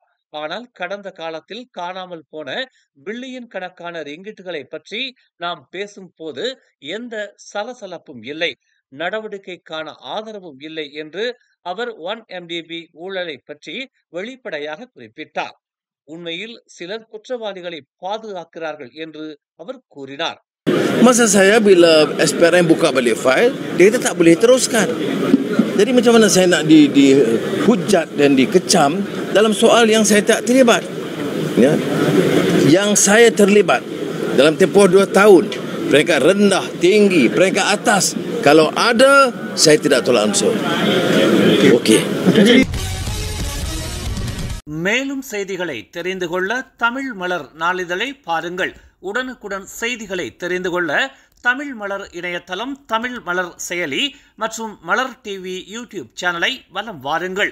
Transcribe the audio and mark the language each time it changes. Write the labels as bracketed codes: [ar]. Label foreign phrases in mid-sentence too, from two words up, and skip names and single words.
[ta] ஆனால் கடந்த காலத்தில் காணாமல் போன பில்லியன் கணக்கான ரிங்கிட்டுகளை பற்றி நாம் பேசும்போது எந்த சலசலப்பும் இல்லை, நடவடிக்கைக்கான ஆதரவும் இல்லை என்று அவர் 1MDB ஊழலை பற்றி வெளிப்படையாக குறிப்பிட்டார். உண்மையில் சிலர் குற்றவாளிகளை பாதுகாக்கிறார்கள் என்று அவர் கூறினார். [ms] Masa saya bila SPRM buka balik fail, dia kata tak boleh teruskan. Jadi macam mana saya nak dihujat dan dikecam dalam soal yang saya tak terlibat? Ya. Yang saya terlibat dalam tempoh 2 tahun, peringkat rendah, tinggi, peringkat atas. Kalau ada, saya tidak tolak ansur. Okey. [ta] மேலும் செய்திகளை தெரிந்து கொள்ள தமிழ் மலர் நாளிதழை பாருங்கள். உடனுக்குடன் செய்திகளை தெரிந்து கொள்ள தமிழ் மலர் இணையதளம், தமிழ் மலர் செயலி மற்றும் மலர் டிவி [en] YouTube channel [ta] வலம் வாருங்கள்.